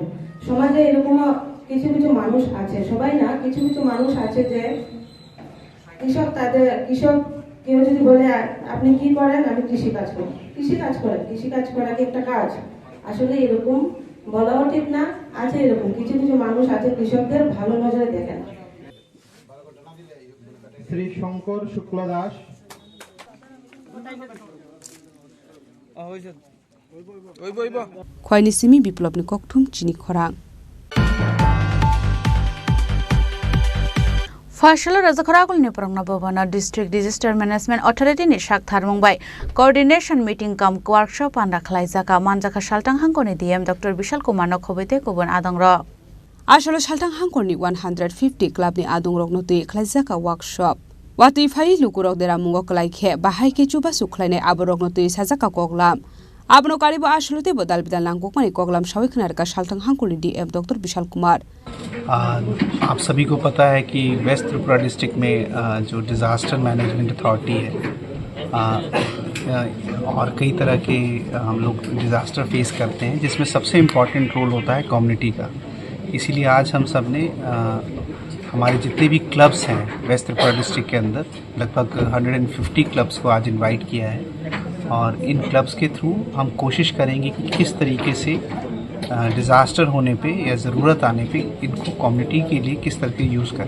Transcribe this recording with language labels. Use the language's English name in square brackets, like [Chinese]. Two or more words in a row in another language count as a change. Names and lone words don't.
[Bangla] সমাজে এরকম কিছু কিছু মানুষ আছে, সবাই না, কিছু কিছু মানুষ আছে যে কৃষক কেউ যদি বলে আপনি কি করেন, আমি কৃষি কাজ করি। কৃষি কাজ করেন, কৃষি কাজ করা কি একটা কাজ? আসলে এরকম বলাও ঠিক না। আছে এরকম কিছু কিছু মানুষ আছে কৃষকদের ভালো নজরে দেখেন। শ্রী শঙ্কর শুক্ল দাস, [Kok Borok] Khwaini Simi Biplobni Kokthum Chini Khorang Fashala Raja Khoragul ni Prangna Bhavana [English] District Disaster Management Authority [Kok Borok] ni Shak Tharmungbai [English] Coordination Meeting [Kok Borok] kam Workshop anda Khlaijaka Manjaka Shaltang Hangkoni DM Dr. Bishal Kumar Nokhobite Kubun Adang Ro Ashalo Shaltang Hangkoni 150 Club ni Adung Rokno Tui Khlaijaka Workshop Wati Fai Lukurok Dera Mungo Klaikhe Bahai Ke Chuba Sukhlaine Aborokno Tui Sajaka Koklam Abno Karibo Ashlote Bodal Bidan Langkokmani Koklam Shawiknarka Shaltang Hangkoni DM Dr. Bishal Kumar [Hindi] आप सभी को पता है कि वेस्ट त्रिपुरा डिस्ट्रिक्ट में जो [English] Disaster Management Authority [Hindi] है और कई तरह के हम लोग [English] disaster face [Hindi] करते हैं, जिसमें सबसे [English] important role [Hindi] होता है कम्युनिटी का। इसीलिए आज हम सब ने हमारे जितने भी क्लब्स हैं वेस्ट त्रिपुरा डिस्ट्रिक्ट के अंदर लगभग 150 क्लब्स को आज इनवाइट किया है और इन क्लब्स के थ्रू हम कोशिश करेंगे कि किस तरीके से डिज़ास्टर होने पे या ज़रूरत आने पे इनको कम्युनिटी के लिए किस तरह से यूज़ करें।